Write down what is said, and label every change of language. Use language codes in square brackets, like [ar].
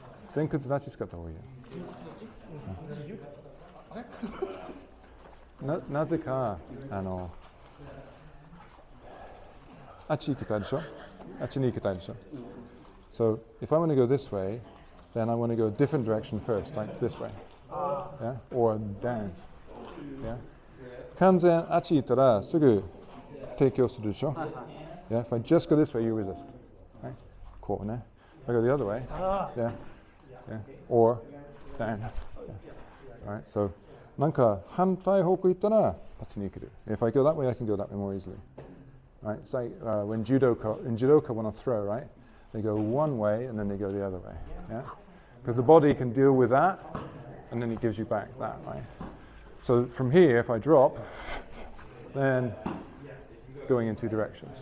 [ja] Zenkutsu dachi 使った方がいいよ。なぜかあっち行きたいでしょ。あっちに行きたいでしょ。 [en] So if I want to go this way, then I want to go a different direction first, like this way. Yeah? Or down. Yeah? [ja] 完全あっち行ったらすぐ提供するでしょ。 [en] Yeah? If I just go this way, you resist. Right? [ja] こうね。 [en] If I go the other way, yeah. Yeah. Or down. Yeah. All right. [ja] So, なんか反対方向行ったらあっちに行ける. [en] If I go that way, I can go that way more easily. Right. It's like when judoka want to throw, right? They go one way and then they go the other way. Yeah. Because the body can deal with that, and then it gives you back that, right? So from here, if I drop, then going in two directions.